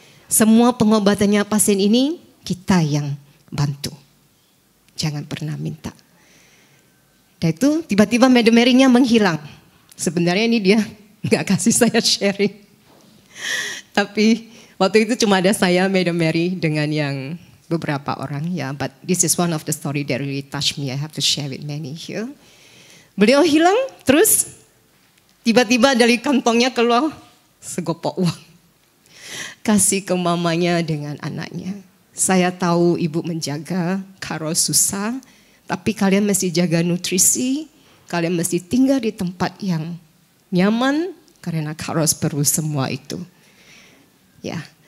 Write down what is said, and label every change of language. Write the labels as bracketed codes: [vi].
[id] Semua pengobatannya pasien ini kita yang bantu. jangan pernah minta. Dan itu tiba-tiba Madam Mary-nya menghilang. Sebenarnya ini dia nggak kasih saya sharing. Tapi waktu itu cuma ada saya, Madam Mary, dengan yang beberapa orang. [en] Ya, but this is one of the story that really touched me. I have to share with many here. [id] Beliau hilang, terus tiba-tiba dari kantongnya keluar segopok uang. Kasih ke mamanya dengan anaknya. Saya tahu ibu menjaga, Karo susah. Tapi kalian mesti jaga nutrisi, kalian mesti tinggal di tempat yang nyaman karena Karos perlu semua itu. Ya.